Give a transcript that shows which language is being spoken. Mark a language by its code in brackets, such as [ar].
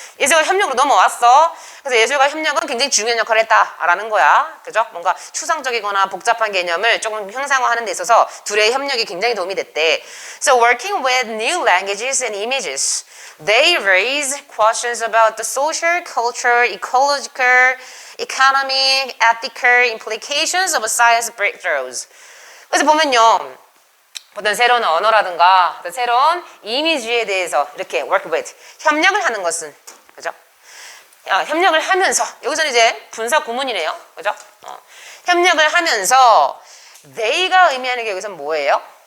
[ko] 예술과 협력으로 넘어왔어. 그래서 예술과 협력은 굉장히 중요한 역할을 했다라는 거야. 그죠? 뭔가 추상적이거나 복잡한 개념을 조금 형상화하는 데 있어서 둘의 협력이 굉장히 도움이 됐대. [en] So working with new languages and images, they raise questions about the social, cultural, ecological, economic, ethical implications of science breakthroughs. [ko] 그래서 보면요. 어떤 새로운 언어라든가 어떤 새로운 이미지에 대해서 이렇게 work with, 협력을 하는 것은, 그죠? 협력을 하면서, 여기서는 이제 분사 구문이네요. 그죠? 협력을 하면서 they가 의미하는 게 여기서 뭐예요?